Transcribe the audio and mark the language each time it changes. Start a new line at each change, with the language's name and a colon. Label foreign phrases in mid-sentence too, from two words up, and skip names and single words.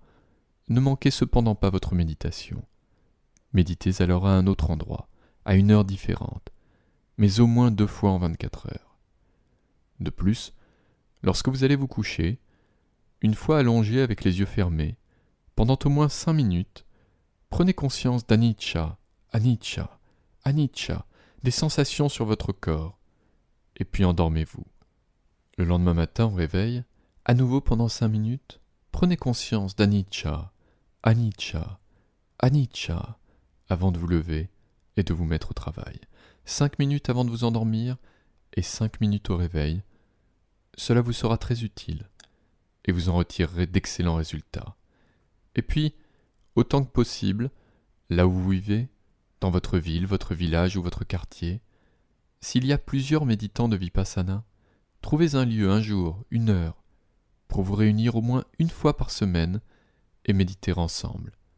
French: Ne manquez cependant pas votre méditation. Méditez alors à un autre endroit, à une heure différente, mais au moins 2 fois en 24 heures. De plus, lorsque vous allez vous coucher, une fois allongé avec les yeux fermés, pendant au moins 5 minutes, prenez conscience d'
Pali: anicca, anicca, anicca,
French: des sensations sur votre corps, et puis endormez-vous. Le lendemain matin au réveil, à nouveau pendant 5 minutes, prenez conscience d'
Pali: anicca, anicca, anicca,
French: avant de vous lever et de vous mettre au travail. 5 minutes avant de vous endormir et 5 minutes au réveil. Cela vous sera très utile. et vous en retirerez d'excellents résultats. Et puis, autant que possible, là où vous vivez, dans votre ville, votre village ou votre quartier, s'il y a plusieurs méditants de Vipassana, trouvez un lieu, un jour, une heure, pour vous réunir au moins une fois par semaine et méditer ensemble.